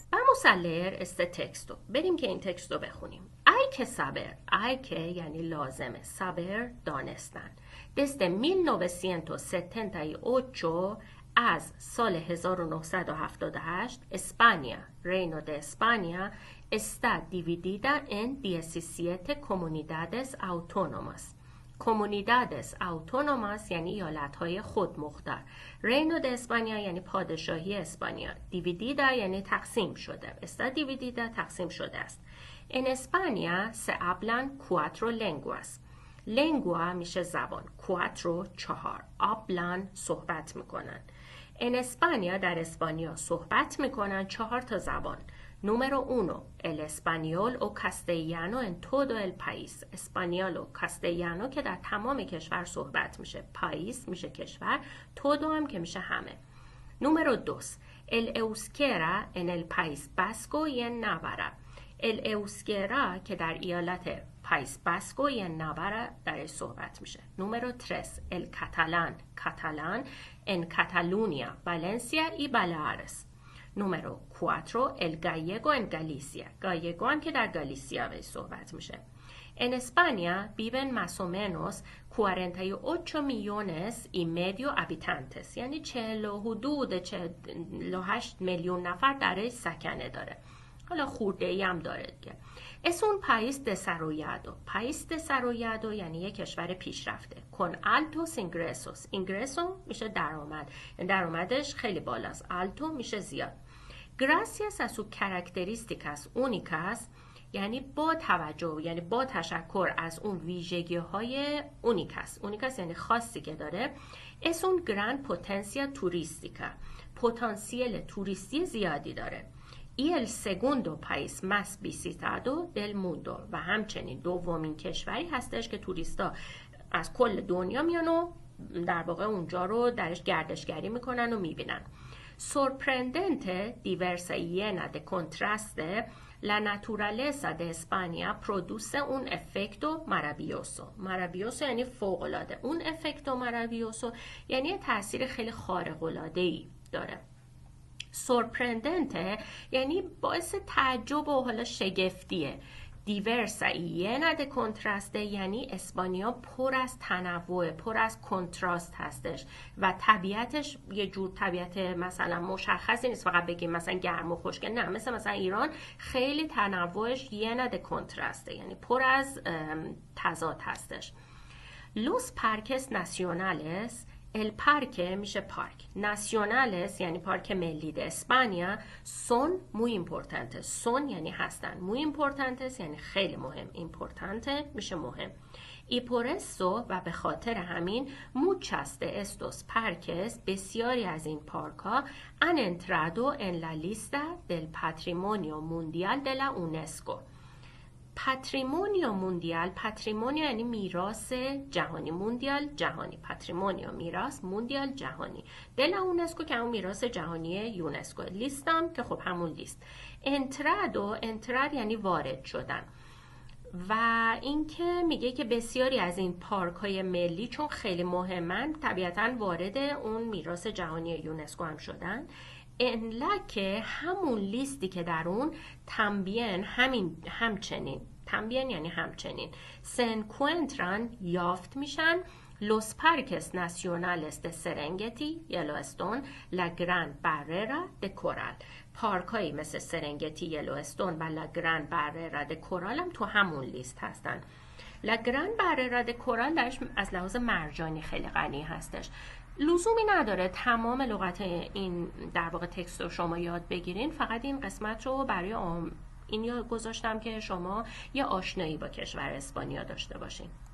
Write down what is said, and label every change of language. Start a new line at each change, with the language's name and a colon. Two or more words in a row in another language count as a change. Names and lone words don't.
Spanish: Vamos a leer este texto.
Persian: بریم که این تکست رو بخونیم.
Spanish: Hay que saber. Hay que
Persian: یعنی لازمه.
Spanish: Saber دانستن. Desde 1978
Persian: از سال 1978
Spanish: España, Reino de España, está dividida en 17 comunidades autónomas. comunidades autónomas
Persian: یعنی ایالت‌های خودمختار.
Spanish: Reino de España
Persian: یعنی پادشاهی اسپانیا. Dividida یعنی تقسیم شده.
Spanish: Está dividida
Persian: تقسیم شده است.
Spanish: En España se hablan 4 lenguas.
Persian: lengua میشه زبان. 4 4. hablan صحبت میکنن.
Spanish: En España
Persian: در اسپانیا صحبت میکنن 4 تا زبان.
Spanish: Número 1, el español o castellano en todo el país. español o castellano
Persian: که در تمام کشور صحبت میشه. país میشه کشور. todo هم که میشه همه.
Spanish: Número 2, el euskera en el país vasco y en Navarra. el euskera
Persian: که در ایالت پایس باسکو یا ناوارا درش صحبت میشه.
Spanish: Número 3, el catalán. catalán en Cataluña, Valencia y Baleares. Número 4, el gallego en Galicia.
Persian: gallego هم که در گالیسیا بهش صحبت میشه.
Spanish: En España viven más o menos 48 millones y medio habitantes.
Persian: یعنی 48 میلیون نفر درش سکنه داره. حالا خورده ای هم داره دیگه.
Spanish: Es un país desarrollado. país desarrollado
Persian: یعنی یک کشور پیشرفته.
Spanish: Con altos ingresos.
Persian: ingreso میشه درآمد. درآمدش خیلی بالاست. alto میشه زیاد.
Spanish: Gracias a sus características únicas
Persian: یعنی با توجه یعنی با تشکر از اون ویژگی های اونیکاس یعنی خاصی که داره.
Spanish: Es un gran potencia turística.
Persian: پتانسیل توریستی زیادی داره.
Spanish: y el segundo país más visitado del mundo
Persian: و همچنین دومین کشوری هستش که توریستا از کل دنیا میان و در واقع اونجا رو درش گردشگری میکنن و میبینن.
Spanish: Sorprendente, diversa y llena de contraste, la naturaleza de España produce un efecto maravilloso.
Persian: maravilloso یعنی فوق‌العاده. اون
Spanish: efecto maravilloso
Persian: یعنی تاثیر خیلی خارق‌العاده‌ای داره. sorprendente یعنی باعث تعجب و حالا شگفتیه.
Spanish: diversa llena de contraste
Persian: یعنی اسپانیا پر از تنوع، پر از کنتراست هستش و طبیعتش یه جور طبیعت مثلا مشخصی نیست فقط بگیم مثلا گرم و خشک، نه، مثلا ایران خیلی تنوعش
Spanish: llena de contraste
Persian: یعنی پر از تضاد هستش.
Spanish: Los parques nacionales el parque
Persian: میشه پارک.
Spanish: nacionales
Persian: یعنی پارک ملی
Spanish: de España son muy importantes.
Persian: son یعنی هستن.
Spanish: muy importantes
Persian: یعنی خیلی مهم. importante میشه مهم.
Spanish: y por eso
Persian: و به خاطر همین
Spanish: muchas de estos parques
Persian: بسیاری از این پارک ها
Spanish: han entrado en la lista del patrimonio mundial de la UNESCO. patrimonio mundial,
Persian: پاتریمونیو یعنی میراث جهانی، موندیال جهانی، پاتریمونیو میراث، موندیال جهانی. دل اونسکو که همون میراث جهانی یونسکو. لیستم که خب همون لیست. انتراد یعنی وارد شدن. و اینکه میگه که بسیاری از این پارک های ملی چون خیلی مهمن طبیعتاً وارد اون میراث جهانی یونسکو هم شدن.
Spanish: en la
Persian: که همون لیستی که در اون
Spanish: también
Persian: همچنین یعنی همچنین
Spanish: se encuentran
Persian: یافت میشن
Spanish: los parques nacionales de Serengeti Yellowstone La Gran Barrera de Coral.
Persian: پارک هایی مثل سرنگتی، یلوستون و La Gran Barrera de Coral هم تو همون لیست هستن. La Gran Barrera de Coral درش از لحاظ مرجانی خیلی غنی هستش. لزومی نداره تمام لغت این در واقع تکست رو شما یاد بگیرین، فقط این قسمت رو برای این یاد گذاشتم که شما یه آشنایی با کشور اسپانیا داشته باشین.